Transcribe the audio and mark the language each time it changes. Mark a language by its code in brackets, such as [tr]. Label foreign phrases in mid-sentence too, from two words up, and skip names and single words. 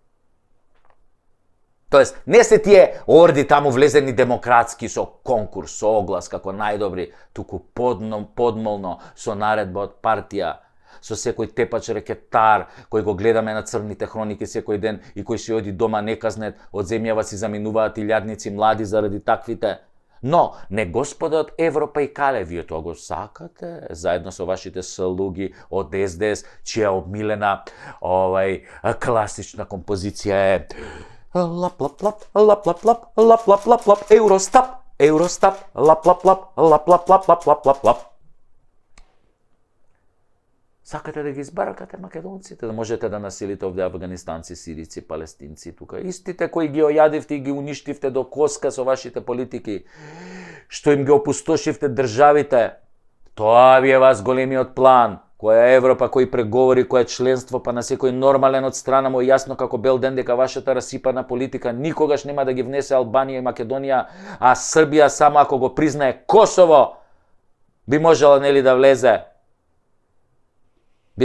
[mk] Тоест, не се тие орди таму влезени демократски со конкурс, со оглас како најдобри, туку подмолно со наредба од партија, со секој тепач рекетар кој го гледаме на црните хроники секој ден и кој си оди дома неказнет, од земјава си заминуваат илјадници млади заради таквите. Но, не господа од Европа и кале, вие тоа го сакате, заедно со вашите слуги од СДС, чија обмилена класична композиција е лап-лап-лап, лап-лап-лап, лап-лап-лап, Евростап, лап-лап-лап, лап-лап-лап, лап-лап-лап. Сакате да ги избаракате македонците, да можете да населите овде афганистанци, сирици, палестинци тука. Истите кои ги ојадивте и ги уништивте до коска со вашите политики, што им ги опустошивте државите. Тоа ви е вас големиот план. Која Европа, кој преговори, која членство, па на секој нормален од страна му е јасно како бел ден дека вашата расипана политика никогаш нема да ги внесе Албанија и Македонија, а Србија само ако го признае Косово би можела нели да влезе.